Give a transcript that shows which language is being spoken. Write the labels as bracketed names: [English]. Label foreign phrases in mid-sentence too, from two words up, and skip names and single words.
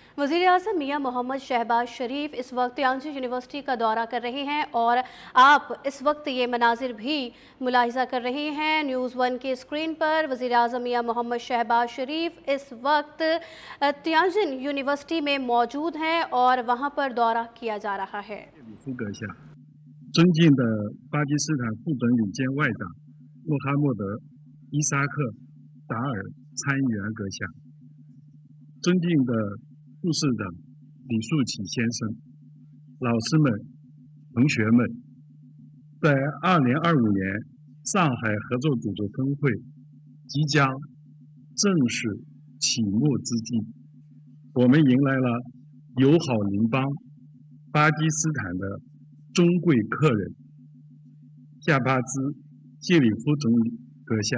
[Urdu] وزیرِ اعظم میاں محمد شہباز شریف اس وقت تیانجن یونیورسٹی کا دورہ کر رہے ہیں اور آپ اس وقت یہ مناظر بھی ملاحظہ کر رہے ہیں. نیوز 1 کی اسکرین پر وزیرِ اعظم میاں محمد شہباز شریف اس وقت تیانجن یونیورسٹی میں موجود ہیں اور وہاں پر دورہ کیا جا رہا ہے. [Chinese] 尊敬的巴基斯坦副总理兼外长穆罕默德·伊萨克·达尔参议员阁下，尊敬的副市长李树启先生，老师们、同学们，在2025年上海合作组织峰会即将正式启幕之际，我们迎来了友好邻邦巴基斯坦的中贵客人夏巴兹·谢里夫总理阁下。